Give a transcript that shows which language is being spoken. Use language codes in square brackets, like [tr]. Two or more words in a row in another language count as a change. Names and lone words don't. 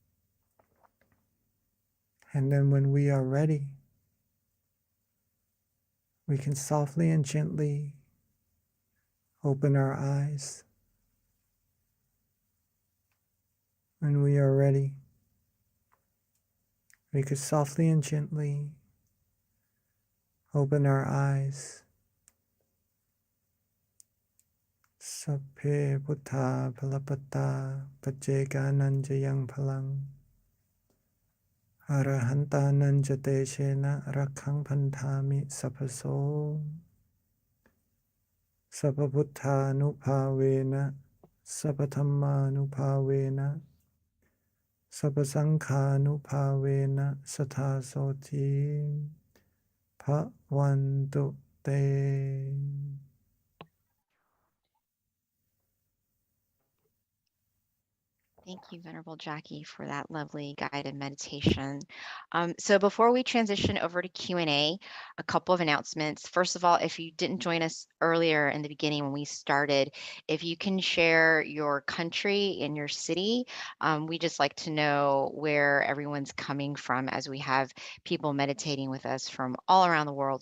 [en] And then when we are ready, we can softly and gently open our eyes. When we are ready, we could softly and gently open our eyes. [pi] Sapphe Buddha Palapata Pajegananjayang Palang Arahantananjate Shena Rakhang Pantami Sapaso Sapabuddha Nupavena Sapathamma Nupavena Sapasangha Nupavena Sathasoti Bhavantu Te. [en] Thank you, Venerable Jackie, for that lovely guided meditation. So before we transition over to Q&A, a couple of announcements. First of all, if you didn't join us earlier in the beginning when we started, if you can share your country and your city, we just like to know where everyone's coming from as we have people meditating with us from all around the world.